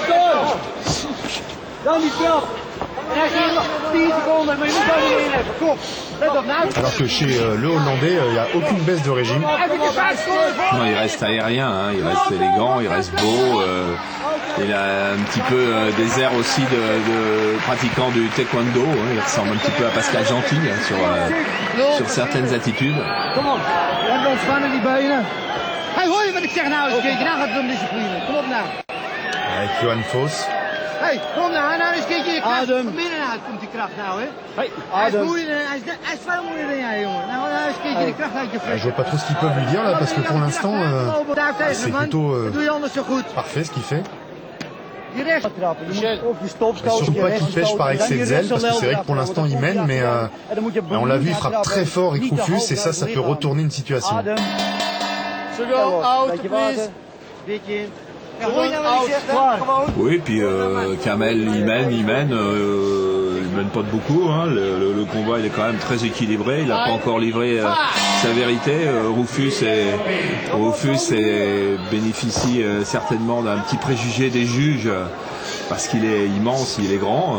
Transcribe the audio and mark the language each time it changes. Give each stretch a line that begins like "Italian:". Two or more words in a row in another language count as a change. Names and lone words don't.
French: Alors que chez le Hollandais, il n'y a aucune baisse de régime. Non, il reste aérien, hein, il reste élégant, il reste beau. Il a un petit peu des airs aussi de pratiquant du taekwondo. Hein, il ressemble un petit peu à Pascal Gentil hein, sur certaines attitudes.
Dutch: Kom op, we hebben ontspannen die benen. Hey, hoor je wat ik zeg nou eens een keertje? Nou gaat het om discipline. Kom op nou.
French: Avec Johan Foss.
Dutch: Hey, kom nou, nou eens een keertje je kracht. Van binnenuit komt die kracht nou, hè. Hey, hij is moeilijker, hij is veel moeilijker dan jij, jongen. Nou eens een keertje de kracht uit je
French: Je
Dutch: fles.
French: vois pas trop ce qu'ils peuvent lui dire là, parce que pour l'instant, c'est plutôt
Dutch: Dat doe je anders zo goed.
French: parfait ce qu'il fait.
Dutch: Die rechts trappen, je moet of je stopstoot,
French: Surtout pas qu'il pêche par excès de zèle, parce que c'est vrai que pour l'instant il mène, mais on l'a vu, il frappe très fort avec Rufus, et ça peut retourner une situation.
English: Second out, please.
Dutch: Beetje in. Ja,
English: Second
Dutch: hoor je nou wat
English: out.
Dutch: ik zeg? Hè? Gewoon.
French: Oui, puis Kamel, il mène pas de beaucoup. Hein. Le combat, il est quand même très équilibré. Il n'a pas encore livré sa vérité. Rufus bénéficie certainement d'un petit préjugé des juges parce qu'il est immense, il est grand.